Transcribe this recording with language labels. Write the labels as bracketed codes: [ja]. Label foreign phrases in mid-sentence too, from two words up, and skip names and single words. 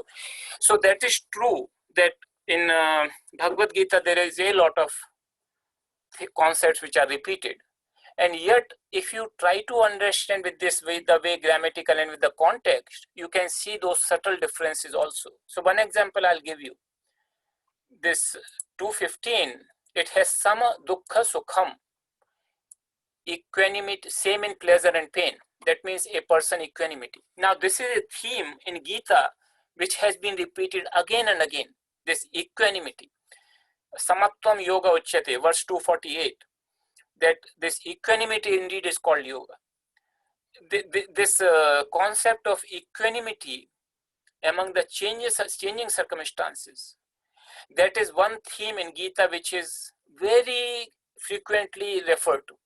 [en] So that is true that in Bhagavad Gita, there is a lot of concepts which are repeated. And yet, if you try to understand with this way, the way grammatical and with the context, you can see those subtle differences also. So one example I'll give you. This 215, it has [sa] sama, dukkha, sukham, [en] equanimity, same in pleasure and pain. That means a person equanimity. Now this is a theme in Gita which has been repeated again and again, this equanimity. [sa] Samatvam yoga uchyate, [en] verse 248, that this equanimity indeed is called yoga. This concept of equanimity among the changing circumstances, that is one theme in Gita which is very frequently referred to.